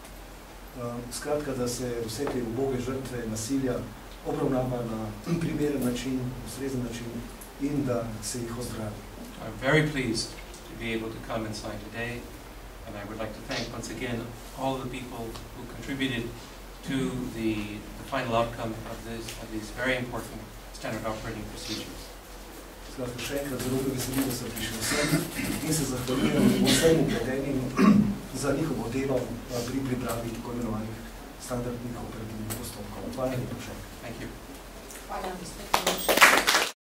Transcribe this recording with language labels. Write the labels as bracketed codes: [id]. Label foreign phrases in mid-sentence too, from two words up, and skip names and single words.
[sl] Skratka, da se vse te uboge žrtve nasilja obravnava na primeren način, ustrezen način in da se jih ozdravi. [en] I'm very pleased to be able to come and sign today, and I would like to thank once again all the people who contributed to the final outcome of these very important standard operating procedures. [sl] Skratka, še enkrat zelo veseli, da sem prišel sem in se zahvaljujem vsem upletenim za njihovo delo pri pripravi tako imenovanih standardnih operativnih postopkov. Hvala lepa še. [en] Thank you. [sl] Hvala, gospod Miloš.